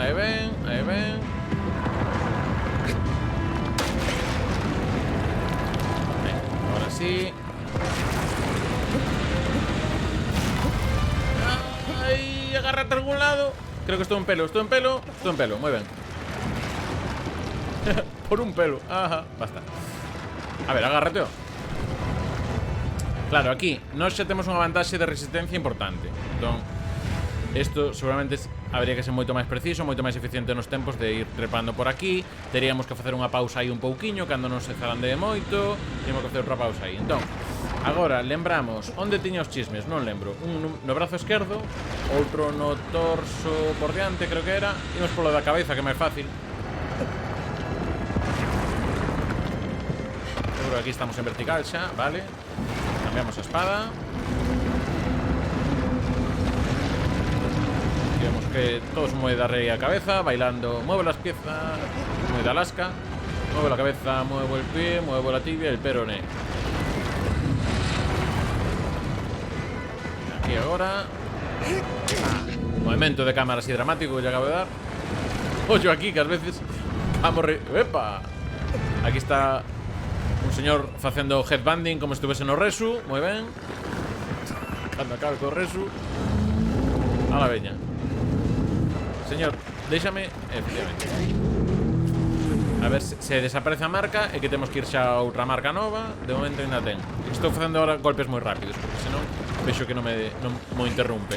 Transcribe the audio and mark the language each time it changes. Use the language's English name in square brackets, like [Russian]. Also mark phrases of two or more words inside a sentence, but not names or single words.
[Spanish] Ahora sí. Agárrate a algún lado. Creo que estoy en pelo, muy bien. Por un pelo, ajá, basta. A ver, agárrate. [Galician] Claro, aquí nós xa temos unha vantaxe de resistencia importante. Entón, isto seguramente habría que ser moito máis preciso, moito máis eficiente nos tempos de ir trepando por aquí. Teríamos que facer unha pausa aí un pouquiño cando non se zarandee moito. Teríamos que facer outra pausa aí. Entón, agora lembramos onde tiña os chismes, non lembro. Un no brazo esquerdo, outro no torso por diante, creo que era. Imos polo da cabeza, que é máis fácil. Seguro que aquí estamos en vertical xa, vale. Cambiamos a espada. [Spanish] Vemos que todo se mueve de arriba a cabeza, bailando. Muevo las piezas, muy de Alaska. Muevo la cabeza, muevo el pie, muevo la tibia y el peroné. Aquí ahora. Movimiento de cámara así dramático que ya acabo de dar. Oye, aquí que a veces vamos ¡epa! [Galician] Aquí está un señor facendo headbanding como estuviese no Resu. Muy ben. Cando acabe co Resu. A la veña. Señor, déxame. Efectivamente. A ver se desaparece a marca e que temos que ir xa a outra marca nova. De momento ainda ten. Estou facendo agora golpes moi rápidos, porque senón vexo que non mo interrumpe.